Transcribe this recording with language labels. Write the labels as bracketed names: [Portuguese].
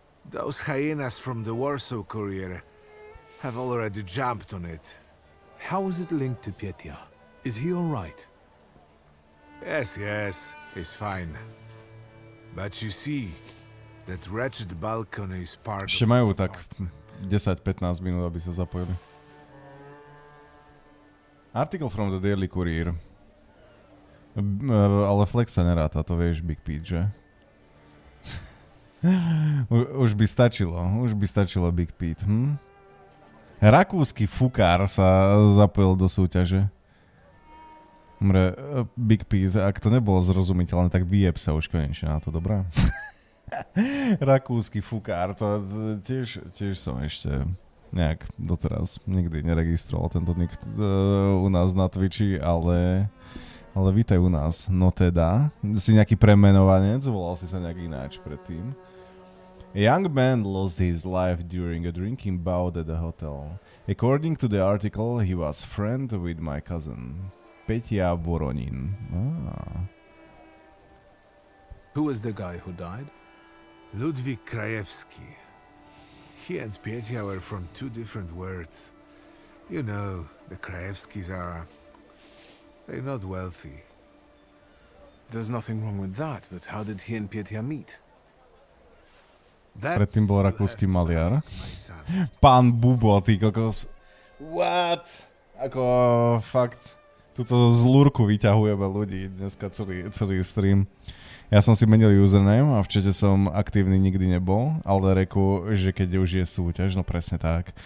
[English] Those hyenas from the Warsaw Courier have already jumped on it. How is it linked to Petya? Is he all right? Yes, he's fine. But you see, that wretched balcony is part [Slovak] Ešte majú tak 10-15 minút, aby sa zapojili. Article from the Daily Courier. Ale Flex sa neráta, to vieš, Big Pete, že? Už by stačilo Big Pete, Rakúsky fukár sa zapojil do súťaže. Big Pete, ak to nebolo zrozumiteľné, tak vyjeb sa už konečne na to, dobrá? Rakúsky fukár, to tiež som ešte nejak doteraz nikdy neregistroval tento nick u nás na Twitchi, ale vítaj u nás. No teda, si nejaký premenovanec, volal si sa nejak ináč predtým. [English] A young man lost his life during a drinking bout at the hotel. According to the article, he was friend with my cousin, Petya Voronin. Who was the guy who died? Ludwig Krajewski. He and Petya were from two different words. You know, the Krajewskis they're not wealthy. There's nothing wrong with that, but how did he and Petya meet? [Slovak] Predtým bol rakúsky maliar. Pán Bubo, ty kokos. What? Ako fakt, túto z lúrku vyťahujeme ľudí dneska celý stream. Ja som si menil username a v čete som aktívny nikdy nebol, ale reku, že keď už je súťaž, no presne tak.